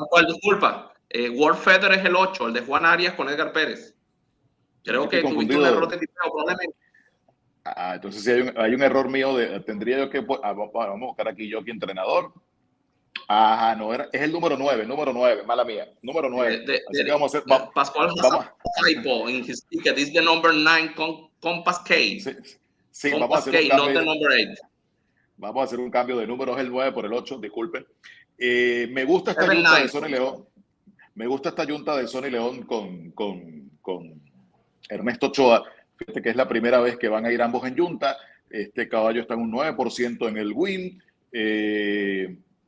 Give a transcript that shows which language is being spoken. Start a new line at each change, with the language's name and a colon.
Spanish: Disculpa, World Feather es el 8, el de Juan Arias con Edgar Pérez. Creo que tuviste un error de tipeo probablemente. Entonces si hay un error mío, tendría yo que... vamos a buscar aquí yo, aquí entrenador. Ajá, no, es el número 9, mala mía, número 9. Así que vamos a hacer...
English: Pascual has a typo in his ticket. It's the number 9 Compass K.
Spanish: Sí, vamos a hacer un cambio.
English: Not the number 8.
Spanish: Vamos a hacer un cambio de números, el 9 por el 8, disculpen. Me gusta esta yunta de Sonny León. Me gusta esta yunta de Sonny León con Ernesto Ochoa. Fíjate que es la primera vez que van a ir ambos en yunta. Este caballo está en un 9% en el win.